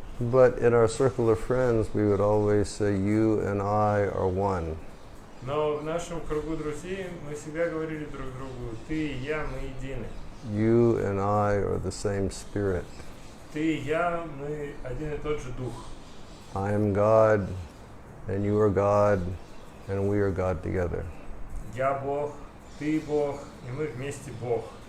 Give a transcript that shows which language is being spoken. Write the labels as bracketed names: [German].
[English] But in our circle of friends, we would always say, "You and I are one." [Russian] Но в нашем кругу друзей мы всегда говорили друг другу: ты и я, мы едины. [English] You and I are the same spirit. [Russian] Ты и я, мы один и тот же дух. [English] I am God, and you are God, and we are God together. [Russian] Я Бог, ты Бог, и мы вместе Бог.